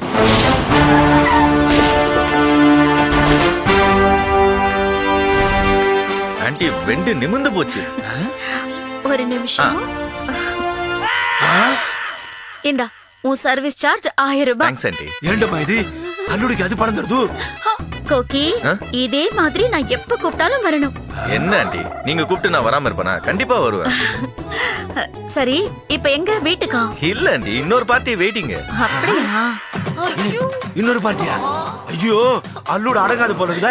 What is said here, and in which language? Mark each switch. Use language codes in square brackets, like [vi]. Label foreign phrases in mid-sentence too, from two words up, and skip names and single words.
[ta] ஆண்டி வெண்டு நிமிர்ந்து போச்சு. ஒரு நிமிஷம். இந்தா உன் சர்வீஸ் சார்ஜ் 1000 ரூபாய். தேங்க்ஸ் ஆண்டி. [te] ఏంటమ్మా ఇది అల్లుడికి అది పడదు. [ta] கோக்கி, இதே மாதிரி நான் எப்ப கூப்பிட்டாலும் வரணும். என்ன ஆண்டி நீங்க கூப்பிட்டு நான் வராம இருப்பேனா? கண்டிப்பா வருவேன். சரி, இப்ப எங்க வீட்டுக்கா? இல்ல ஆண்டி, இன்னொரு பார்ட்டி வெயிட்டிங். அப்படியா? இன்னொரு பார்ட்டியா? ஐயோ அல்லுடு அடங்காது போல இருக்குதே.